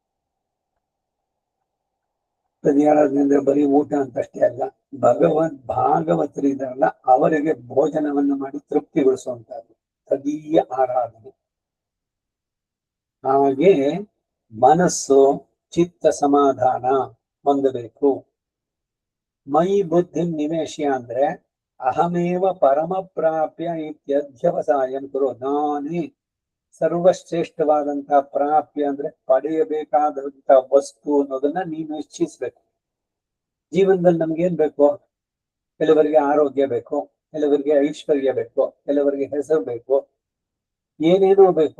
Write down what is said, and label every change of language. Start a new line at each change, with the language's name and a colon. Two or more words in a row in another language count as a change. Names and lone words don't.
Kannada: ತದೀಯ ಆರಾಧನೆ ಅಂದ್ರೆ ಬರೀ ಊಟ ಅಂತಷ್ಟೇ ಅಲ್ಲ, ಭಾಗವತರಿದಾರಲ್ಲ ಅವರಿಗೆ ಭೋಜನವನ್ನು ಮಾಡಿ ತೃಪ್ತಿಗೊಳಿಸುವಂತಹದ್ದು ತದೀಯ ಆರಾಧನೆ. ಹಾಗೆ ಮನಸ್ಸು ಚಿತ್ತ ಸಮಾಧಾನ ಹೊಂದಬೇಕು.
Sanskrit: ಮೈ ಬುದ್ಧಿ ನಿವೇಶ್ಯ ಅಂದ್ರೆ ಅಹಮೇವ ಪರಮ ಪ್ರಾಪ್ಯ ಇತ್ಯಧ್ಯವಸಾಯಂ ಕುರು.
Kannada: ನಾನೇ ಸರ್ವಶ್ರೇಷ್ಠವಾದಂತಹ ಪ್ರಾಪ್ಯ ಅಂದ್ರೆ ಪಡೆಯಬೇಕಾದಂತಹ ವಸ್ತು ಅನ್ನೋದನ್ನ ನೀನು ಇಚ್ಛಿಸ್ಬೇಕು. ಜೀವನದಲ್ಲಿ ನಮ್ಗೇನ್ ಬೇಕು? ಕೆಲವರಿಗೆ ಆರೋಗ್ಯ ಬೇಕು, ಕೆಲವರಿಗೆ ಐಶ್ವರ್ಯ ಬೇಕು, ಕೆಲವರಿಗೆ ಹೆಸರು ಬೇಕು, ಏನೇನೋ ಬೇಕು.